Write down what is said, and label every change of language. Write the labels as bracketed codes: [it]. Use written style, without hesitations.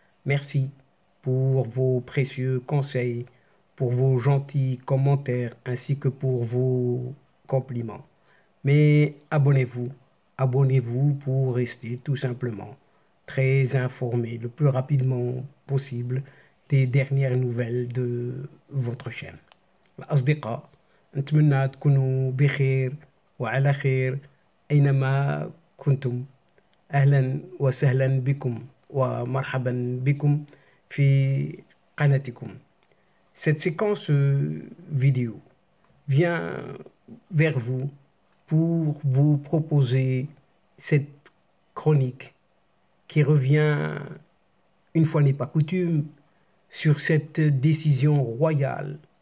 [fr] Merci pour vos précieux conseils, pour vos gentils commentaires ainsi que pour vos compliments. Mais abonnez-vous pour rester tout simplement très informé le plus rapidement possible des dernières nouvelles de votre chaîne. [ar] الأصدقاء نتمنى تكونوا بخير وعلى خير أينما كنتم. أهلا وسهلا بكم ومرحبا بكم في قناتكم. [fr] Cette séquence vidéo vient vers vous pour vous proposer cette chronique qui revient, une fois n'est pas coutume, sur cette décision royale.